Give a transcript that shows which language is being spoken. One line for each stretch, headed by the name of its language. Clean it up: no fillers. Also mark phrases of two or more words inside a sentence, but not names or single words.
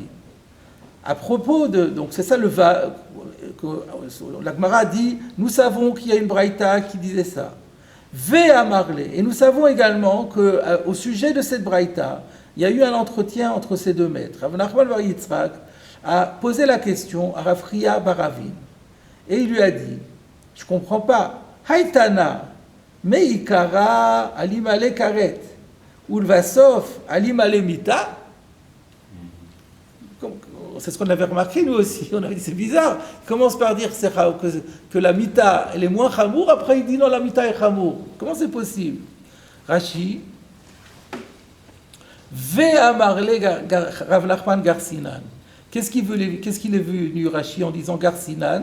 French: À propos de, donc c'est ça le va, la Gemara dit, nous savons qu'il y a une braïta qui disait ça. Ve'amarle, et nous savons également que au sujet de cette braïta, il y a eu un entretien entre ces deux maîtres. Rav Nachman bar Yitzchak a posé la question à Rav Chia bar Ravi, et il lui a dit, je comprends pas,
Aramaic: Haïtana. מעיקרא אלימא ליה כרת ולבסוף אלימא ליה מיתה.
French: C'est ce qu'on avait remarqué nous aussi. On avait dit c'est bizarre. Il commence par dire que la mita elle est moins chamour, après il dit non la mita est chamour. Comment c'est possible? Rashi Ve'amarle Rav Nachman Garsinan Qu'est-ce qu'il est venu, Rashi, en disant Garsinan?